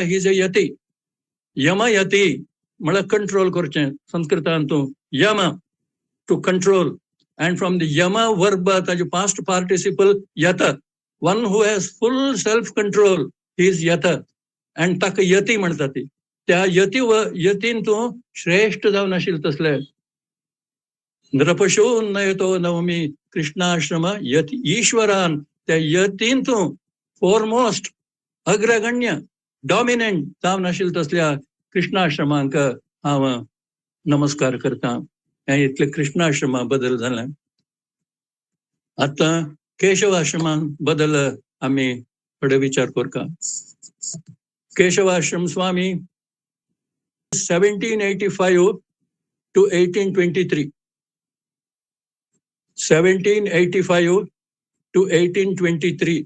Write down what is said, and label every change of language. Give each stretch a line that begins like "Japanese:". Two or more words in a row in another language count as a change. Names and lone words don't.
English: he is a yati.
Konkani: यम यती म्हळ्यार कंट्रोल करचें. संस्कृतांतू यम
English: to control, and from the yama verb ताजे past participle yata. One who has full self control, he is yata, and
Konkani: ताका यती म्हणटा ती. त्या यतीन तूं श्रेष्ठ जावन आशिल्ले तसले.
Sanskrit: नृपशो नयतो नवमी कृष्णाश्रम यती ईश्वरान.
Konkani: त्या यतीन तूं फोरमोस्ट अग्रगण्य डॉमिनंट जावन आशिल्ले तसल्या कृष्णाश्रमांक हांव नमस्कार करता. हे इतले कृष्णाश्रमा बदल झाला. आता केशवाश्रमान बदल आम्ही थोडे विचार करता. केशवाश्रम स्वामी 1785 to 1823. 1785 to 1823.